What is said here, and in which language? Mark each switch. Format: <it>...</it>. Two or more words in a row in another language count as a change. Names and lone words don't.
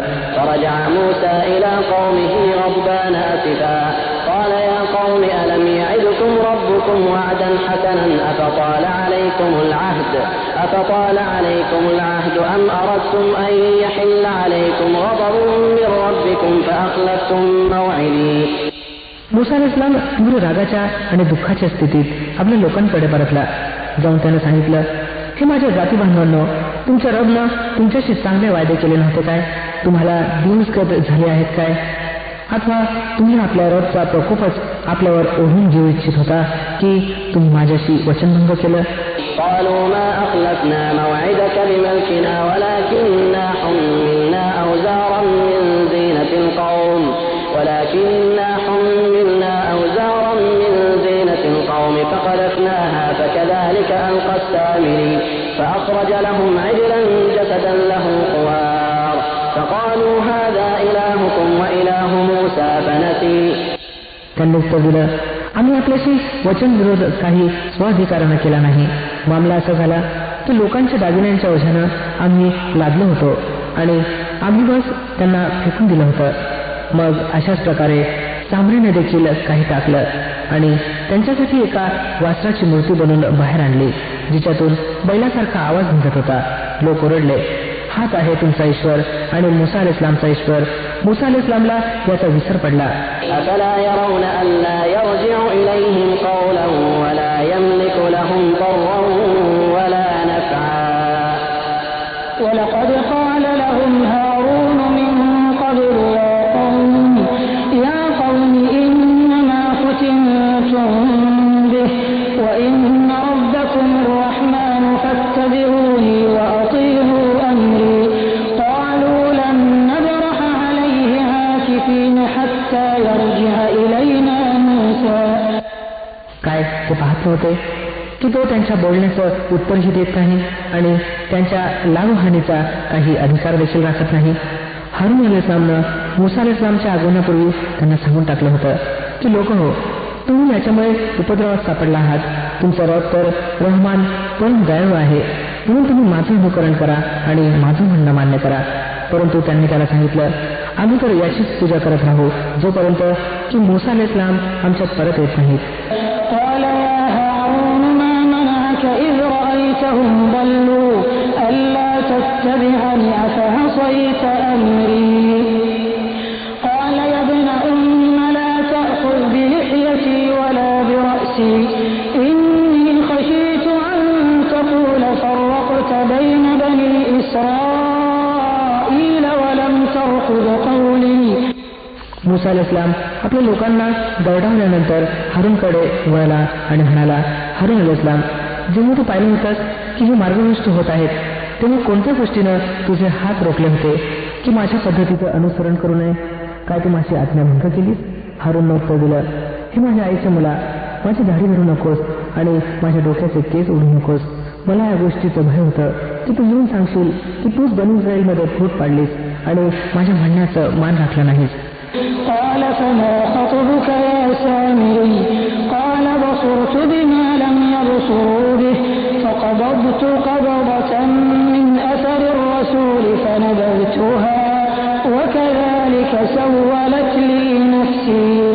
<ar>فرجع موسى إلى قومه غضبان آسفا قال يا قوم ألم يعدكم ربكم وعدا حسنا أفطال عليكم العهد أم أردتم أن يحل عليكم غضب من ربكم فأخلفتم موعدي.</ar> <mr>मुसा अलैहिस्सलाम तीव्र रागाच्या आणि दुःखाच्या स्थितीत आपल्या लोकांकडे परतला. जाऊन त्यानं सांगितलं, हे माझ्या जाती बांधवांनो, तुमच्या रबनं तुमच्याशी चांगले वायदे केले नव्हते काय? तुम्हाला दिवसगत झाले आहेत काय? अथवा तुम्ही आपल्या रबचा प्रकोपच आपल्यावर ओढून घेऊ इच्छित होता की तुम्ही माझ्याशी वचनभंग केलं?</mr> <ar>قالوا ما أخلفنا موعدك بملكنا ولكننا حملنا أوزارا من زينة القوم فقذفناها فكذلك ألقى السامري فأخرج لهم عجلا جسدا له خوار فقالوا هذا إلهكم وإله موسى فنسي.</ar> <mr>त्यांनी उत्तर दिलं, आम्ही आपल्याशी वचनविरोध काही स्वाधिकारानं केला नाही. मामला असा झाला की लोकांच्या दागिन्यांच्या ओझ्यानं आम्ही लादलो होतो आणि आम्ही बस त्यांना फेकून दिलं होतं. मग अशाच प्रकारे सामरीने देखील काही टाकलं आणि त्यांच्यासाठी एका वासराची मूर्ती बनवून बाहेर आणली, जिच्यातून बैलासारखा आवाज निघत होता. लोक ओरडले, हाच आहे तुमचा ईश्वर आणि मुसा अलैहिस्सलामचा ईश्वर. मुसा अलैहिस्सलामला याचा विसर पडला.</mr> <ar>أفلا يرون ألا يرجع إليهم قولا ولا يملك لهم ضرا ولا نفعا. ولقد قال لهم هارون من قبل يا قوم إنما فتنتم به وإن ربكم الرحمن فاتبعوني وأطيعوا أمري. قالوا لن نبرح عليه عاكفين حتى يرجع إلينا موسى.</ar> <mr>काय ते पाहत होते की तो त्यांच्या बोलण्याचं उत्तरही देत नाही आणि त्यांच्या लावहानीचा काही अधिकार देखील राखत नाही. हारून अलैहिस्सलामनं मुसा अलैहिस्सलामच्या आगमनापूर्वी त्यांना सांगून टाकलं होतं की लोक हो, तुम्ही याच्यामुळे उपद्रवात सापडला आहात. तुमचा रब तर रहमान पण दयाळू आहे, म्हणून तुम्ही माझं अनुकरण करा आणि माझं म्हणणं मान्य करा. परंतु त्यांनी त्याला सांगितलं, आम्ही तर याचीच पूजा करत राहू जोपर्यंत की मुसा अलैहिस्सलाम आमच्यात परत येत नाहीत.</mr> <ar>قال يا هارون ما منعك إذ رأيتهم ضلوا ألا تتبعني أفعصيت أمري. قال يا ابن أم لا تأخذ بلحيتي ولا برأسي إني خشيت أن تقول فرقت بين بني إسرائيل ولم ترقب قولي.</ar> <mr>मुसा अलैहिस्सलाम आपल्या लोकांना दरडावल्यानंतर हारूनकडे वळला आणि म्हणाला, हारून अलैहिस्सलाम, जेव्हा तू पाहिलं होतंस की हे मार्गभ्रष्ट होत आहेत, तेव्हा कोणत्या गोष्टीनं तुझे हात रोखले होते की माझ्या पद्धतीचं अनुसरण करू नये? काय तू माझी आज्ञाभंग केलीस? हारूननं उत्तर दिलं, हे माझ्या आईच्या मुला, माझी दाढी धरू नकोस आणि माझ्या डोक्याचे केस ओढू नकोस. मला या गोष्टीचं भय होतं की तू येऊन सांगशील की तूच बनी इस्रायलमध्ये फूट पाडलीस आणि माझ्या म्हणण्याचं मान राखलं नाहीस.</mr> <ar>قال فما خطبك يا سامري. قال بصرت بما لم يبصروا به فقبضت قبضة من أثر الرسول فنبذتها وكذلك سولت لي نفسي.</ar>